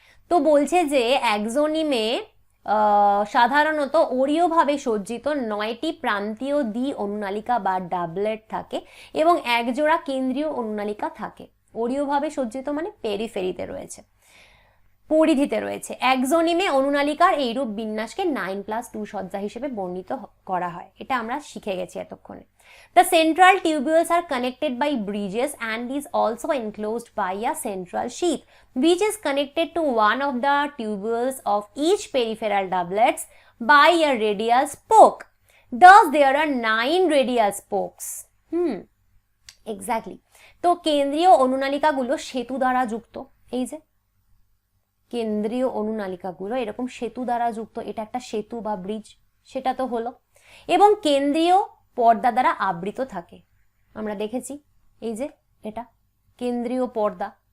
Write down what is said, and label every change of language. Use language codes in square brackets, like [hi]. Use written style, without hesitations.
[bn] তো বলছে যে অ্যাক্সোনিমে সাধারণত অরীয়ভাবে সজ্জিত 9টি প্রান্তীয় দ্বি অনুনালিকা বা ডাবলেট থাকে এবং একজোড়া কেন্দ্রীয় অনুনালিকা থাকে। অরীয়ভাবে সজ্জিত মানে পেরিফেরিতে রয়েছে, পরিধিতে রয়েছে। অ্যাক্সোনিমে অনুনালিকার এইরূপ বিন্যাসকে 9+2 সজ্জা হিসেবে বর্ণিত করা হয়। এটা আমরা শিখে গেছি এতক্ষণে। [en] The central tubules are connected by bridges and is also enclosed by a central sheath, which is connected to one of the tubules of each peripheral doublets by a radial spoke. Thus, there are 9 radial spokes. Exactly. [bn] তো কেন্দ্রীয় অনুনালিকাগুলো সেতু দ্বারা যুক্ত। এই যে কেন্দ্রীয় অনুনালিকাগুলো এরকম সেতু দ্বারা যুক্ত, এটা একটা সেতু বা ব্রিজ, সেটা তো হলো। এবং কেন্দ্রীয় পর্দা দ্বারা আবৃত থাকে। আমরা দেখেছি এই যে এটা কেন্দ্রীয় পর্দা,